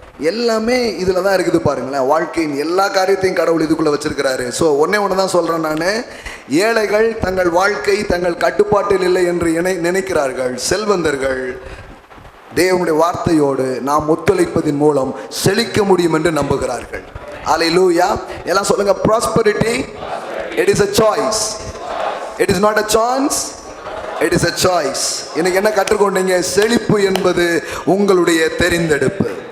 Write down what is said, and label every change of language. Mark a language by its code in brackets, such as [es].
[ta] எல்லாமே இதில் தான் இருக்குது பாருங்களேன். வாழ்க்கையின் எல்லா காரியத்தையும் கடவுள் இதுக்குள்ளே வச்சிருக்கிறாரு. ஸோ ஒன்று தான் சொல்கிறேன் நான், ஏழைகள் தங்கள் வாழ்க்கை தங்கள் கட்டுப்பாட்டில் இல்லை என்று நினைக்கிறார்கள். செல்வந்தர்கள் தேவனுடைய வார்த்தையோடு நாம் ஒத்துழைப்பதின் மூலம் செழிக்க முடியும் என்று நம்புகிறார்கள். அல்லேலூயா. எல்லாம் சொல்லுங்க, [en] prosperity it is a choice, it is not a chance, it is a choice. [ta] இன்னைக்கு என்ன கற்றுக்கொண்டீங்க? செழிப்பு என்பது உங்களுடைய தெரிந்தெடுப்பு.